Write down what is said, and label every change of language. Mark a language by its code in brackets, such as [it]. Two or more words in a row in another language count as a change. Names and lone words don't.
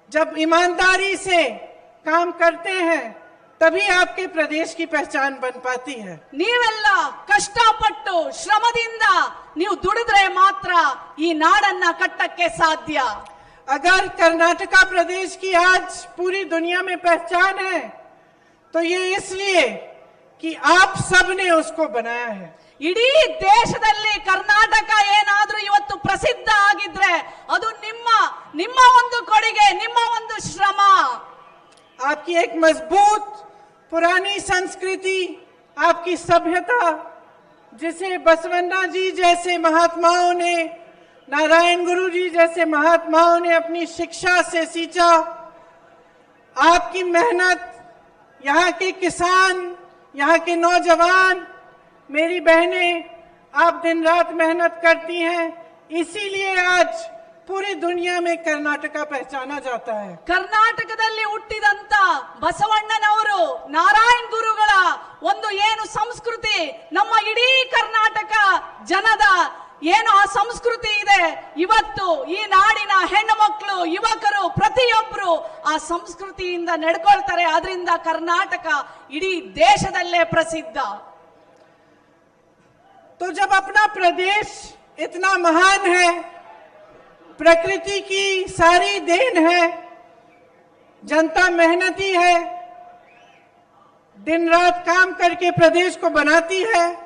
[hi] जब ईमानदारी से काम करते हैं तभी आपके प्रदेश की पहचान बन पाती है। [kn] ನೀವೆಲ್ಲ ಕಷ್ಟಪಟ್ಟು ಶ್ರಮದಿಂದ ನೀವು ದುಡಿದ್ರೆ ಮಾತ್ರ ಈ ನಾಡನ್ನ ಕಟ್ಟಕ್ಕೆ ಸಾಧ್ಯ। [hi] अगर कर्नाटका प्रदेश की आज पूरी दुनिया में पहचान है तो ये इसलिए कि आप सब ने उसको बनाया है। [kn] ಇಡೀ ದೇಶದಲ್ಲಿ ಕರ್ನಾಟಕ ಏನಾದ್ರೂ ಇವತ್ತು ಪ್ರಸಿದ್ಧ ಆಗಿದ್ರೆ ಅದು ನಿಮ್ಮ ಒಂದು ಕೊಡುಗೆ, ನಿಮ್ಮ ಒಂದು ಶ್ರಮ। [hi] आपकी एक मजबूत पुरानी संस्कृति, आपकी सभ्यता, जिसे बसवन्ना जी जैसे महात्माओं ने, नारायण गुरु जी जैसे महात्माओं ने अपनी शिक्षा से सींचा, आपकी मेहनत, यहाँ के किसान, यहाँ के नौजवान, मेरी बहनें, आप दिन रात मेहनत करती हैं, इसीलिए आज पूरी दुनिया में कर्नाटका पहचाना जाता है। [kn] ಕರ್ನಾಟಕದಲ್ಲಿ ಹುಟ್ಟಿದಂತ ಬಸವಣ್ಣನವರು, ನಾರಾಯಣ ಗುರುಗಳ ಒಂದು ಏನು ಸಂಸ್ಕೃತಿ, ನಮ್ಮ ಇಡೀ ಕರ್ನಾಟಕ ಜನದ ಏನು ಆ ಸಂಸ್ಕೃತಿ ಇದೆ, ಇವತ್ತು ಈ ನಾಡಿನ ಹೆಣ್ಣು ಮಕ್ಕಳು, ಯುವಕರು ಪ್ರತಿಯೊಬ್ಬರು ಆ ಸಂಸ್ಕೃತಿಯಿಂದ ನಡ್ಕೊಳ್ತಾರೆ। ಅದರಿಂದ ಕರ್ನಾಟಕ ಇಡೀ ದೇಶದಲ್ಲೇ ಪ್ರಸಿದ್ಧ। [hi] तो जब अपना प्रदेश इतना महान है, प्रकृति की सारी देन है, जनता मेहनती है, दिन रात काम करके प्रदेश को बनाती है,